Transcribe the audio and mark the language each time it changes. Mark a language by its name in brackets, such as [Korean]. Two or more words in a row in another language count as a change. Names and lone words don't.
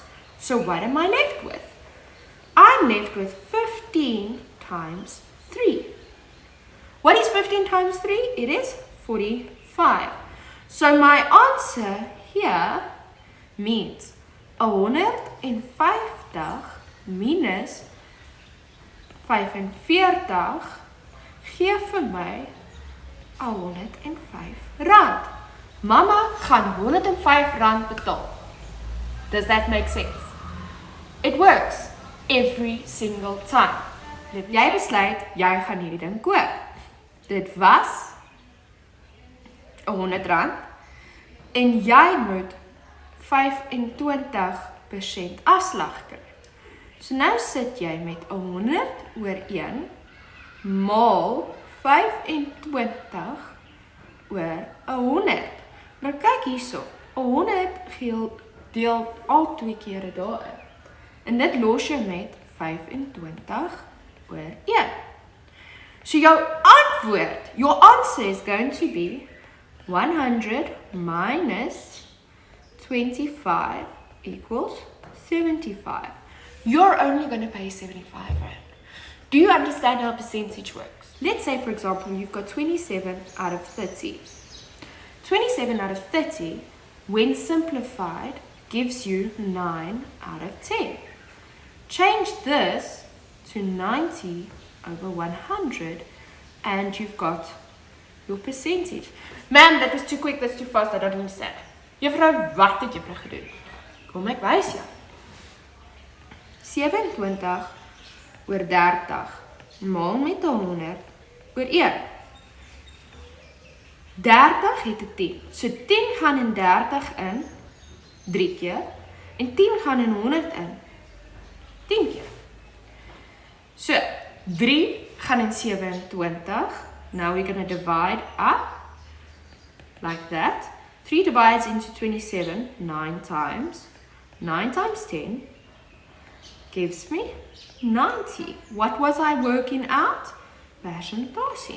[English] So what am I left with? I'm left with 15 times 3. What is 15 times 3? It is 45. So my answer here means 150 minus 45 [Afrikaans] gee vir my 105 rand. Mama gaan 105 rand betaal. [English] Does that make sense? It works every single time. [Afrikaans] Dit jy besluit, jy gaan hierdie ding koop. Dit was 100 rand en jy moet 25% afslag kry. So nou sit jy met 100 oor 1 maal 25 oor 100. Nou kyk hierso, 100 deel al 2 kere daarin. En dit los jy met 25 oor 1. So jou antwoord, [English] your answer is going to be 100 minus 25 equals 75. You're only going to pay 75 rand. Do you understand how a percentage works? Let's say, for example, you've got 27 out of 30. 27 out of 30, when simplified, gives you 9 out of 10. Change this to 90 over 100, and you've got your percentage. Ma'am, that was too quick, that's too fast, I don't understand. [Afrikaans] Juffrou, wat het juffrou gedoen? Kom ek wys jou. 27 oor 30 maal met 100 oor 1. 30 het 'n 10. So 10 gaan in 30 in 3 keer en 10 gaan in 100 in 10 keer. So 3 gaan in 27. [English] Now we're going to divide up like that. 3 divides into 27 9 times. 9 times 10 gives me 90. What was I working out? Percentage.